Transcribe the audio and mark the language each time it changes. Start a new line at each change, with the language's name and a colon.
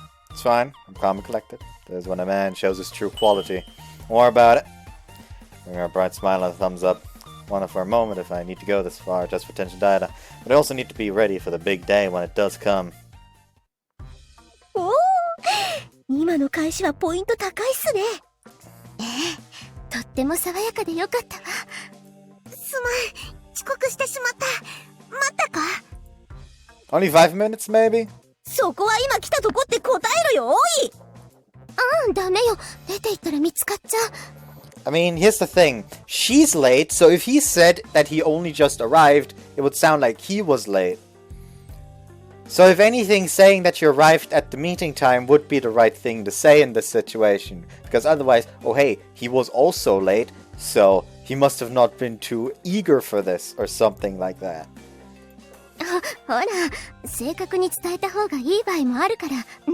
English: It's fine. I'm calm and collected. This is when a man shows his true quality. More about it. Bring a bright smile and a thumbs up. Wonder for a moment if I need to go this far just for tension data. But I also need to be ready for the big day when it does come.
Japanese: おお、今の返しはポイント高いっすね。ええ、とっても爽やかでよかったわ。すまん、遅刻してしまった。待ったか？
English: Only 5 minutes, maybe?
Japanese: そこは今来たとこって答えろよ、おい！ダメよ。出て行ったら見つかっちゃう。
English: I mean, here's the thing. She's late, so if he said that he only just arrived, it would sound like he was late. So if anything, saying that you arrived at the meeting time would be the right thing to say in this situation. Because otherwise, oh hey, he was also late, so he must have not been too eager for this, or something like that.
Japanese: ほら、正確に伝えた方がいい場合もあるから、ね。